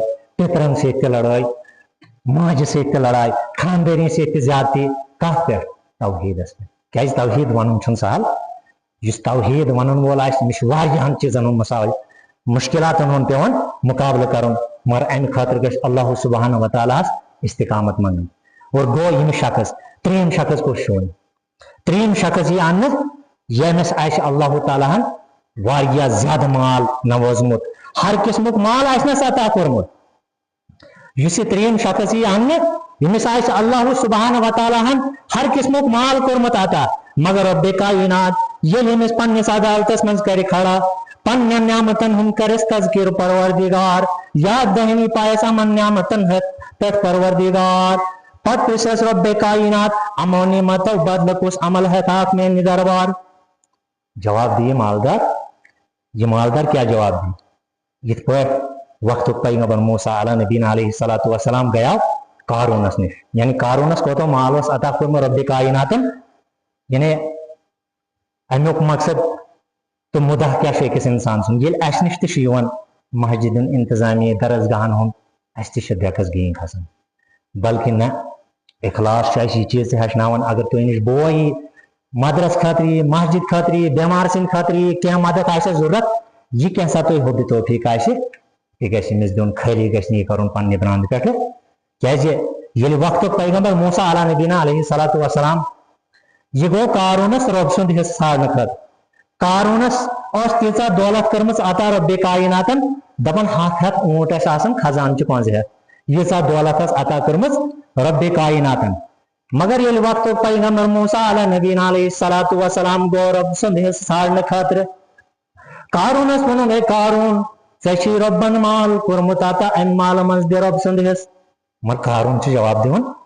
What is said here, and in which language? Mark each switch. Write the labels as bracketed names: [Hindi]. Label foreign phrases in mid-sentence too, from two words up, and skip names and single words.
[Kashmiri] پِترن سۭتۍ تہِ لڑٲے ماجہِ سۭتۍ تہِ لڑاے خاندٲنی سۭتۍ تہِ زیادتی کتھ پٮ۪ٹھ توحیٖدس پٮ۪ٹھ کیٛازِ توحیٖد ونُن چھُنہٕ سہل یُس توحیٖد ونن وول آسہِ تٔمِس چھُ واریاہن چیٖزن ہُنٛد مثال مُشکلاتن ہُنٛد پیٚوان مُقابلہٕ کرُن مگر امہِ خٲطرٕ گژھِ [Arabic] اللہ سبحانہ وتعالیٰ [Kashmiri] ہس استقامت منٛگٕنۍ اور گوٚو یِم شخص ترٛیٚیِم شخص کُس چھُ وۄنۍ ترٛیٚیِم شخص یی اننہٕ ییٚمِس آسہِ اللہ تعالیٰ ہن واریاہ زیادٕ مال نوٲزمُت ہر قٕسمُک مال آسنس عطا کوٚرمُت یُس یہِ ترٛیٚیِم شخص یی اننہٕ ییٚمِس آسہِ [Arabic] اللہ سبحانہ وتعالیٰ [Kashmiri] ہن ہر قٕسمُک مال کوٚرمُت عطا مگر رۄبِ کائنات ییٚلہِ أمِس پننِس عدالتس منٛز کرِ کھڑا پننٮ۪ن نعمتن ہُنٛد کرٮ۪س تذکیر پروردگار یاد دہنی پایس یِمن نعمتن پٮ۪ٹھ پروردگار پتہٕ پرژھٮ۪س رۄبِ کائنات یِمو نعمتو بدلہٕ کُس عمل ہٮ۪کہٕ اکھ میانہِ دربار جواب دی یہ مالدار کیا جواب دی یِتھ پٲٹھۍ وقتُک پیغمبر موسیٰ [Arabic] علیٰ نبینا علیہ الصلوۃ والسلام [Kashmiri] گٔیاو قارونس نِش یعنی قارونس کوتاہ مال اوس عطا کوٚرمُت رۄبِ کائناتن یعنی امیُک مقصد تہٕ مُدعا کیٛاہ چھُ أکِس انسان سُنٛد ییٚلہِ اسہِ نِش تہِ چھُ یِوان مسجد ہُنٛد انتظامیہ درسگاہن ہُنٛد اسہِ تہِ چھِ دٮ۪کس گیٖنۍ کھسان بلکہِ نہ اخلاص چھُ اسہِ یہِ چیٖز تہِ ہیٚچھناوان اگر تُہۍ نِش بوے یی مدرس خٲطرٕ یی مسجد خٲطرٕ یی بٮ۪مار سٕنٛدِ خٲطرٕ یی کینٛہہ مدد آسٮ۪س ضروٗرت یہِ کینٛہہ سا تۄہہِ حُبہِ توفیٖق آسہِ یہِ گژھِ أمِس دیُن خٲلی گژھِ نہٕ یہِ کرُن پننہِ برٛانٛدٕ پٮ۪ٹھٕ کیٛازِ ییٚلہِ وقتُک پیغمبر موسیٰ [Arabic] علیٰ نبینا علیہ الصلوۃ والسلام [Kashmiri] یہِ گوٚو قارونس رۄب سُنٛد حصہٕ ژھانڈنہٕ خٲطرٕ قارونس ٲس تیٖژاہ دولت کٔرمٕژ عطا رۄبِ کائناتن دپان 100 اوٗنٹ ٲسۍ آسان خزانچہِ 50 ییٖژاہ دولت ٲس عطا کٔرمٕژ رۄبِ کائناتن مگر ییٚلہِ وقتُک پیغمبر موسیٰ [Arabic] علیٰ نبینا علیہ الصلوۃ والسلام [Kashmiri] گوٚو رۄب سُنٛد حصہٕ ژھانڈنہٕ خٲطرٕ قارونس ووٚنُن ہے قارون ژےٚ چھُے رۄبن مال کوٚرمُت عطا امہِ مالہٕ منٛز دِ رۄب سُنٛد حصہٕ مگر قارون چھُ جواب دِوان